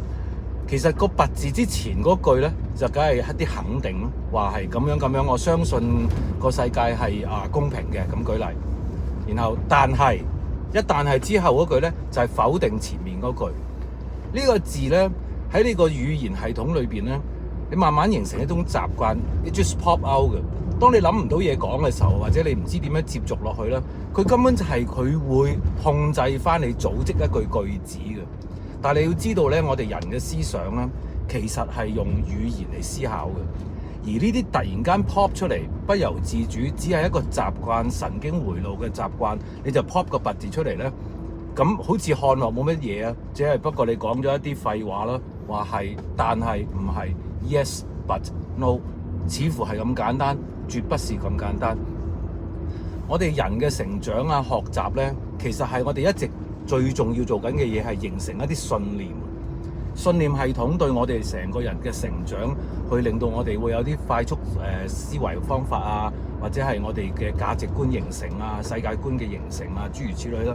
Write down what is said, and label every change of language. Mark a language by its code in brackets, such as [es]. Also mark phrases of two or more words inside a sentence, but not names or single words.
[yue] 其實個 but 字之前嗰句咧，就梗係一啲肯定咯，話係咁樣咁樣，我相信個世界係公平嘅，咁舉例。然後但係之後嗰句咧，就係否定前面嗰句。呢個字咧喺呢個語言系統裏邊咧，你慢慢形成一種習慣，你 [en] just pop out [yue] 嘅。當你諗唔到嘢講嘅時候，或者你唔知點樣接續落去咧，佢根本就係佢會控制翻你組織一句子嘅。但係你要知道咧，我哋人嘅思想咧，其實係用語言嚟思考嘅。而呢啲突然間 pop 出嚟，不由自主，只係一個習慣，神經回路嘅習慣，你就 pop 個拔字出嚟咧，咁好似看落冇乜嘢啊，只係不過你講咗一啲廢話啦，話係，但係唔係 ， [en] yes but no， [yue] 似乎係咁簡單。絕不是咁簡單。我哋人嘅成長啊、學習咧，其實係我哋一直最重要做緊嘅嘢，係形成一啲信念。信念系統對我哋成個人嘅成長，去令到我哋會有啲快速思維方法啊，或者係我哋嘅價值觀形成啊、世界觀嘅形成啊，諸如此類啦。